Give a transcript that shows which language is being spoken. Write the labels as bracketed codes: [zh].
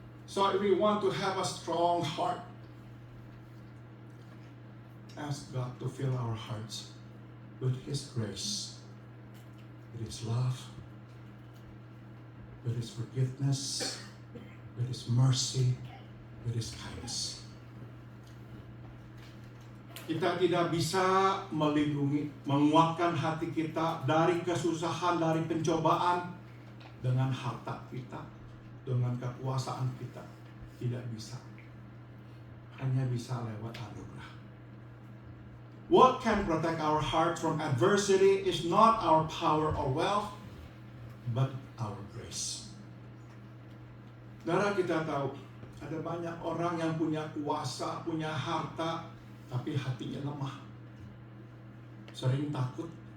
[en] So if we want to have a strong heart, ask God to fill our hearts with His grace, with His love, with His forgiveness, with His mercy, with His kindness. [id] Kita tidak bisa melindungi, menguatkan hati kita dari kesusahan, dari pencobaan dengan harta kita, dengan kekuasaan kita. Tidak bisa. Hanya bisa lewat anugerah. [en] What can protect our heart from adversity is not our power or wealth, but our grace. [id] Saudara, kita tahu ada banyak orang yang punya kuasa, punya harta, tapi hatinya lemah, sering takut.